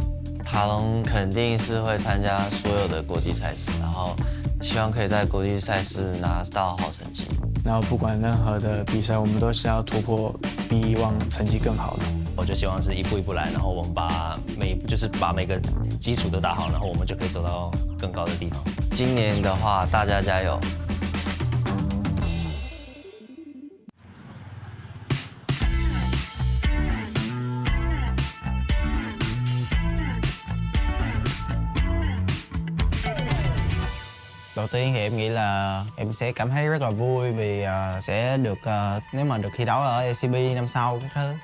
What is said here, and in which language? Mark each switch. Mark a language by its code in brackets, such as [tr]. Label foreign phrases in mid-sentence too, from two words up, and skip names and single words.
[zh] 塔隆肯定是会参加所有的国际赛事，然后希望可以在国际赛事拿到好成绩。然后不管任何的比赛，我们都是要突破，比以往成绩更好的。我就希望是一步一步来，然后我们把每个基础都打好，然后我们就可以走到更高的地方。今年的话，大家加油！ [vi] Đầu tiên thì em nghĩ là em sẽ cảm thấy rất là vui vì sẽ được nếu mà được thi đấu ở LCP năm sau các thứ.